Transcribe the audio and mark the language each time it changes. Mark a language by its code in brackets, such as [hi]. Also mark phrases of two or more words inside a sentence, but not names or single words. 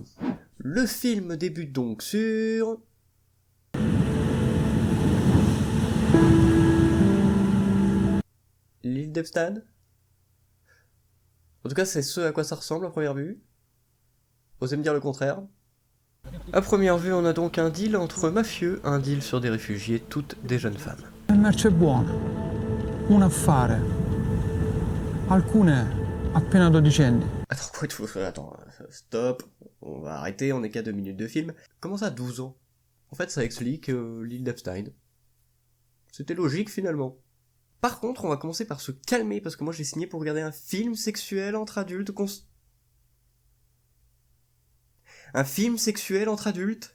[fr] Le film débute donc sur... l'île d'Epstein. En tout cas, c'est ce à quoi ça ressemble à première vue. Osez me dire le contraire. À première vue, on a donc un deal entre mafieux, un deal sur des réfugiés, toutes des jeunes femmes. [it] Il merce buona, un affare, alcune appena dodicenni. [fr] Attends, stop, on va arrêter, on est qu'à 2 minutes de film. Comment ça, 12 ans? En fait, ça explique l'île d'Epstein. C'était logique finalement. Par contre, on va commencer par se calmer, parce que moi j'ai signé pour regarder un film sexuel entre adultes Un film sexuel entre adultes?